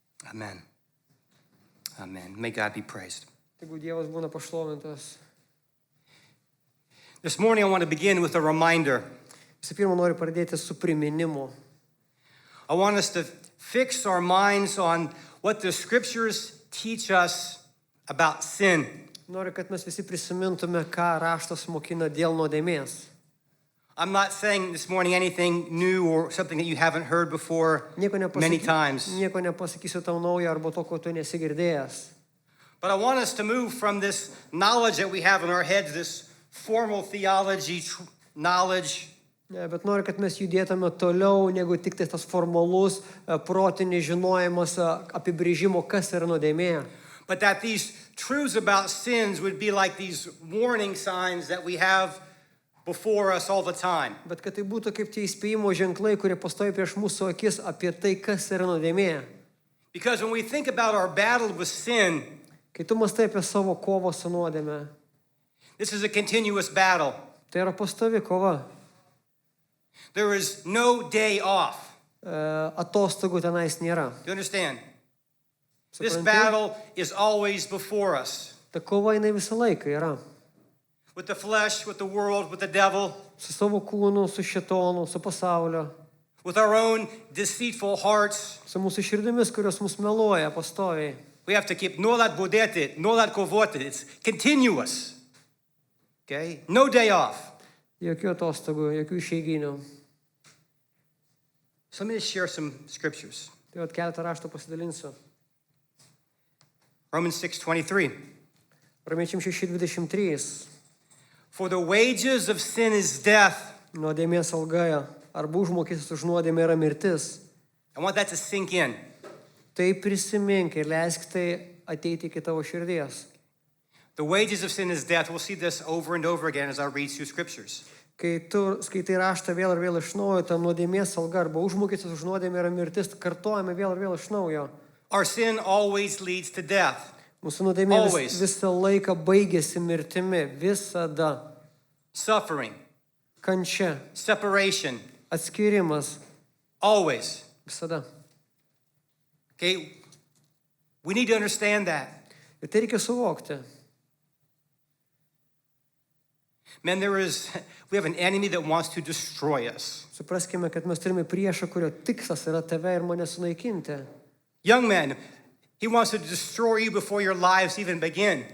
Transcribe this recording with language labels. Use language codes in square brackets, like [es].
[en] Amen. Amen. May God be praised. [lt] Tegu Dievas būna pašlovintas. [en] This morning I want to begin with a reminder. [lt] Visų pirma, noriu pradėti su priminimu. [en] I want us to fix our minds on what the scriptures teach us about sin. [lt] Noriu, kad mes visi prisimintume, ką raštas mokina dėl nuodėmės. [en] I'm not saying this morning anything new or something that you haven't heard before many times. [lt] Nieko nepasakysiu tau naujo arba to, ko tu nesi girdėjęs. [en] But I want us to move from this knowledge that we have in our heads, this formal theology knowledge, [lt] Bet noriu, kad mes judėtume toliau, negu tik tai tas formalus, protinis žinojimas apibrėžimo, kas yra nuodėmė. [en] but that these truths about sins would be like these warning signs that we have before us all the time. [lt] Bet kad tai būtų kaip tie įspėjimo ženklai, kurie pastovi prieš mūsų akis apie tai, kas yra nuodėmė. [en] Because when we think about our battle with sin, [lt] Kai tu mąstai apie savo kovą su nuodėme, [en] this is a continuous battle. [lt] tai yra pastovi kova. [en] There is no day off. [lt] Atostogų tenais nėra. [en] Do you understand? This [lt] Supranti? [en] battle is always before us. [lt] Ta kova jinai visą laiką yra. [en] With the flesh, with the world, with the devil, [lt] Su savo kūnu, su šėtonu, su pasaulio, [en] with our own deceitful hearts. [lt] su mūsų širdimis, kurios mus meluoja pastoviai. [en] We have to keep [lt] nolat bodete, nolat kovote. [en] It's continuous. Okay? No day off. [lt] Jokių atostogų, jokių išeiginių. [en] So let me just share some scriptures. [lt] Tai keletą raštų pasidalinsiu. [en] Romans 6:23. [lt] Romiečiam 6:23. [en] For the wages of sin is death. [lt] Nuodėmės alga arba užmokestis už nuodėmę yra mirtis. [en] I want that to sink in. [lt] Tai prisimink ir leisk tai ateiti iki tavo širdies. [en] The wages of sin is death. We'll see this over and over again as I read through scriptures. [lt] Kai tu skaitai raštą vėl ir vėl iš naujo, ta nuodėmės alga arba užmokestis už nuodėmę yra mirtis, kartojame vėl ir vėl iš naujo. [en] Our sin always leads to death. [lt] Mūsų nuodėmė [en] Always. [lt] visą laiką baigėsi mirtimi, visada. [en] Suffering, [lt] Kančia, [en] separation, [lt] atskirimas, [en] always. [lt] visada. [en] Okay? We need to understand that. [lt] Ir tai reikia suvokti. [en] Man, we have an enemy that wants to destroy us. [lt] Supraskime, kad mes turime priešą, kurio tikslas yra tave ir mane sunaikinti. [en] Young man, he wants to destroy you before your lives even begin.